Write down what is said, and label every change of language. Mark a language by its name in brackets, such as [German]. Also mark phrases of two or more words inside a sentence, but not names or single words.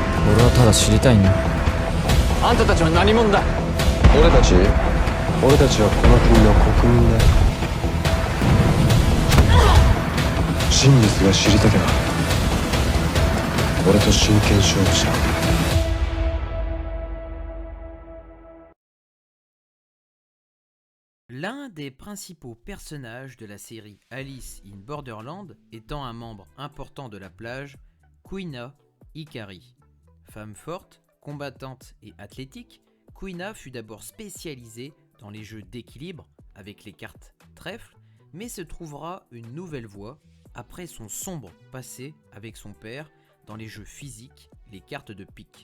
[Japanese] 俺はただ知りたいんだ。あんたたちは何者だ。俺たちはこの国の国民だよ。真実が知りたけば俺と真剣勝負しろ。 [French] L'un des principaux personnages de la série Alice in Borderland étant un membre important de la plage, Kuina Hikari. Femme forte, combattante et athlétique, Kuina fut d'abord spécialisée dans les jeux d'équilibre avec les cartes trèfle, mais se trouvera une nouvelle voie après son sombre passé avec son père dans les jeux physiques, les cartes de pique.